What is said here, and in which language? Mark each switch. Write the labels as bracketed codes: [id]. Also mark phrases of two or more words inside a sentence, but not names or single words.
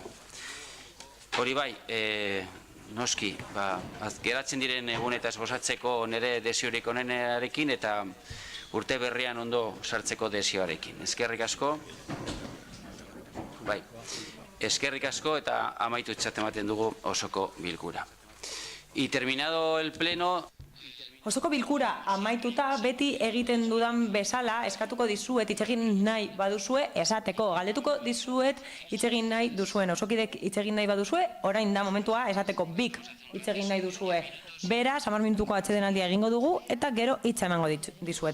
[eu] Hori bai, noski, geratzen diren egunetaz gozatzeko nire desiorik onenarekin eta urte berrian ondo sartzeko desioarekin. Eskerrik asko, bai, eskerrik asko eta amaitutzat ematen dugu osoko bilkura. [es] Y terminado el pleno... [eu] Osoko bilkura amaituta beti egiten dudan bezala eskatuko dizuet hitz egin nahi baduzue esateko. Galdetuko dizuet hitz egin nahi duzuen. Osokidek hitz egin nahi baduzue, orain da momentua esateko bik hitz egin nahi duzue. Beraz, 10 minutuko atsedenaldia egingo dugu eta gero hitza emango dizuet.